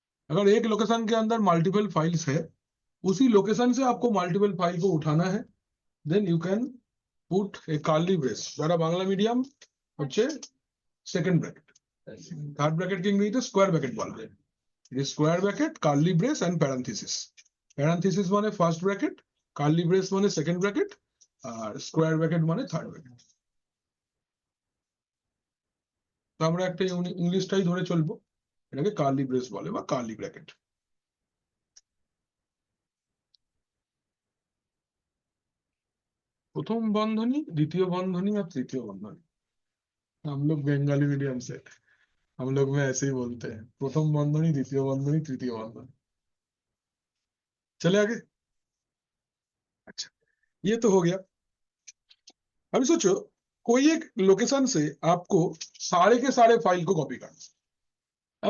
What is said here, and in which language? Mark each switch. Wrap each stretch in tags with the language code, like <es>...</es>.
<hi>अगर एक लोकेशन के अंदर मल्टीपल फाइल्स है, उसी लोकेशन से आपको मल्टीपल फाइल को उठाना है,</hi> <en>then you can put a curly brace,</en> <bn>যারা বাংলা মিডিয়াম হচ্ছে সেকেন্ড ব্র্যাকেট, থার্ড ব্র্যাকেটকে ইংরেজিতে স্কোয়ার ব্র্যাকেট বলা হয়।</bn> <en>It is square bracket, curly brace and parenthesis.</en> <bn>প্যারান্থিসিস মানে ফার্স্ট ব্র্যাকেট, কার্লি ব্রেস মানে সেকেন্ড ব্র্যাকেট, আর স্কোয়ার ব্র্যাকেট মানে থার্ড ব্র্যাকেট। তো আমরা একটা ইংলিশটাই ধরে চলবো, এটাকে</bn> <en>curly brace</en> <bn>বলে বা কার্লি ব্র্যাকেট। প্রথম বন্ধনী, দ্বিতীয় বন্ধনী আর তৃতীয় বন্ধনী।</bn> <hi>हम लोग बंगाली मीडियम से, हम लोग में ऐसे ही बोलते हैं, प्रथम बंधनी, द्वितीय बंधनी, तृतीय बंधनी। चले आगे। अच्छा, ये तो हो गया। अभी सोचो कोई एक लोकेशन से आपको सारे के सारे फाइल को कॉपी करना है।</hi>